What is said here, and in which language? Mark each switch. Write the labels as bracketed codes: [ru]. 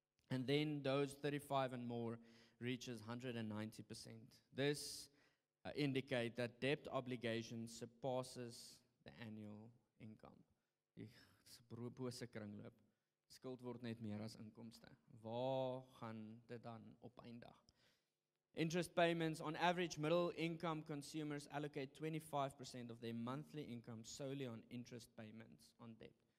[en] And then those 35 and more reaches 190%. This indicate that debt obligation surpasses the annual income. [af] Die bose kringloop. Skuld word net meer as inkomste. Waar gaan dit dan op eindig? [en] Interest payments. On average, middle income consumers allocate 25% of their monthly income solely on interest payments on debt.